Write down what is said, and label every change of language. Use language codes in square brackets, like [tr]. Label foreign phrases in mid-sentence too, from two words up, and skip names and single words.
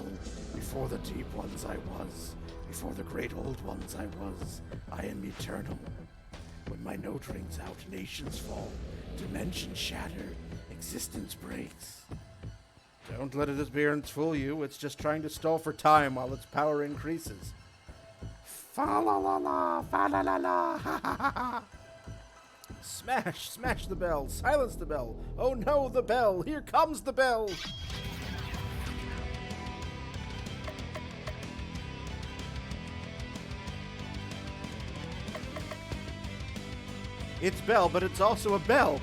[en] Before the deep ones I was. Before the great old ones I was. I am eternal. When my note rings out, nations fall. Dimensions shatter. Existence breaks. Don't let its appearance fool you. It's just trying to stall for time while its power increases. Fa-la-la-la, fa-la-la-la, ha-ha-ha-ha. Smash, smash the bell, silence the bell. Oh no, the bell, here comes the bell. It's Belle, but it's also a bell.